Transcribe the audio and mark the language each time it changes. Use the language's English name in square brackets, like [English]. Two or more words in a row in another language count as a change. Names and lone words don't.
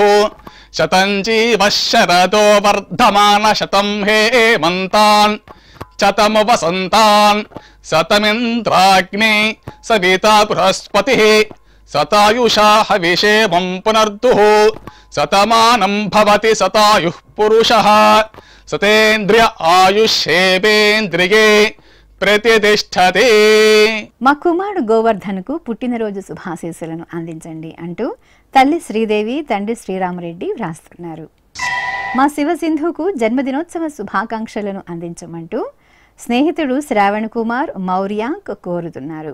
[Sanskrit] शतं जीवः शरदो वर्धमान शतं हेमन्तान् शतमु वसन्तान् शतमिन्द्राग्ने सविता बृहस्पतिः शतायुषा हविषेमं पुनर्दुः शतमानं भवति शतायुः पुरुषः सतेन्द्रिय आयुष्येवेन्द्रिये ప్రతిష్టతే. [Telugu] మా కుమారుడు గోవర్ధన్కు పుట్టినరోజు శుభాశీస్సులను అందించండి అంటూ తల్లి శ్రీదేవి తండ్రి శ్రీరామరెడ్డి వ్రాస్తున్నారు. మా శివసింధుకు జన్మదినోత్సవ శుభాకాంక్షలను అందించమంటూ స్నేహితుడు శ్రావణ్ కుమార్ మౌర్యాంక్ కోరుతున్నారు.